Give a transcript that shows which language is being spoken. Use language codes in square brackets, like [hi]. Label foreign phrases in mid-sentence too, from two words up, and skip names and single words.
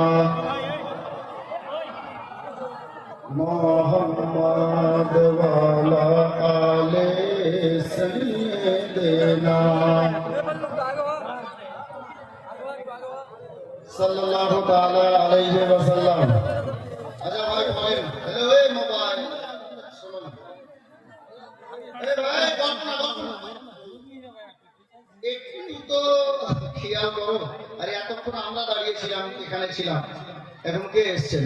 [ar] محمد وعلى آل سيدنا صلى الله تعالى عليه وسلم. [bn] আচ্ছা ভাই বলেন, হ্যালো এই মোবাইল শুনুন, আরে ভাই গল্পনা একটু তো খেয়াল করো। আরে এতক্ষণ আমরা দাঁড়িয়েছিলাম, এখানে ছিলাম, এখন কে এসছেন?